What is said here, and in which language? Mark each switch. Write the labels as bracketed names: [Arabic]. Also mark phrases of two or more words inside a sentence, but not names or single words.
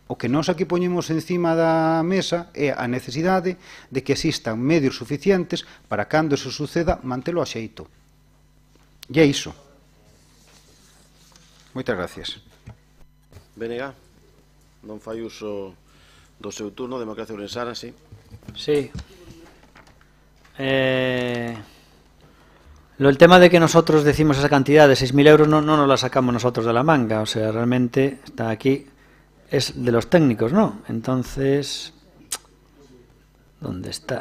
[Galician] O que nós aquí poñemos encima da mesa é a necesidade de que existan medios suficientes para, cando se suceda, mantelo a xeito. E é iso. Moitas gracias. Benega, non fai uso do seu turno, Democracia Ourensana, sí. [Spanish] Sí. El tema de que nosotros decimos esa cantidad de 6.000 euros no nos la sacamos nosotros de la manga, o sea, realmente está aquí, es de los técnicos, ¿no? Entonces, ¿dónde está?